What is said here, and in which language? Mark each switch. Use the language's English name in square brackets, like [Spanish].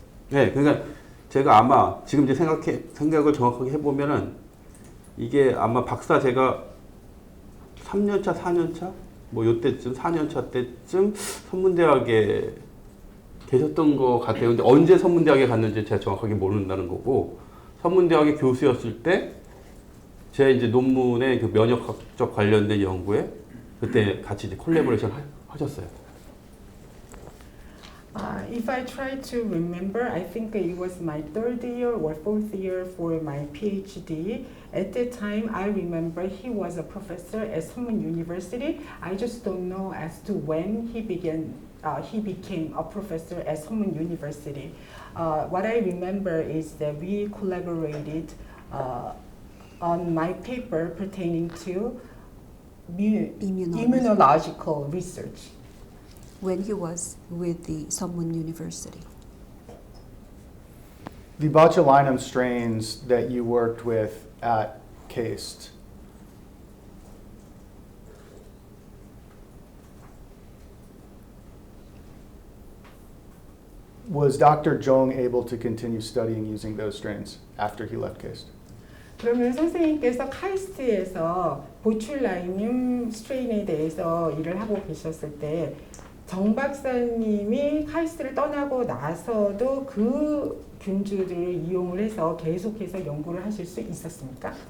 [Korean] 네, 그러니까 제가 아마 지금 이제 생각을 정확하게 해보면은 이게 아마 박사 제가 3년차, 4년차 뭐 요때쯤 4년차 때쯤 선문대학에 계셨던 것 같아요. 근데 언제 선문대학에 갔는지 제가 정확하게 모른다는 거고 선문대학의 교수였을 때 제 이제 논문의 그 면역학적 관련된 연구에 그때 같이 이제 콜래보레이션 하셨어요. [English] If I try to remember, I think it was my third year or fourth year for my PhD. At that time, I remember he was a professor at Sunmun University. I just don't know as to when he became a professor at Sunmun University. What I remember is that we collaborated on my paper pertaining to immunological research. When he was with the Sunmun University. The botulinum strains that you worked with at KAIST, was Dr. Jung able to continue studying using those strains after he left KAIST? [Korean] 그러면 선생님께서 카이스트에서 보출라이늄 스트레인에 대해서 일을 하고 계셨을 때 정 박사님이 카이스트를 떠나고 나서도 그 균주들을 이용을 해서 계속해서 연구를 하실 수 있었습니까?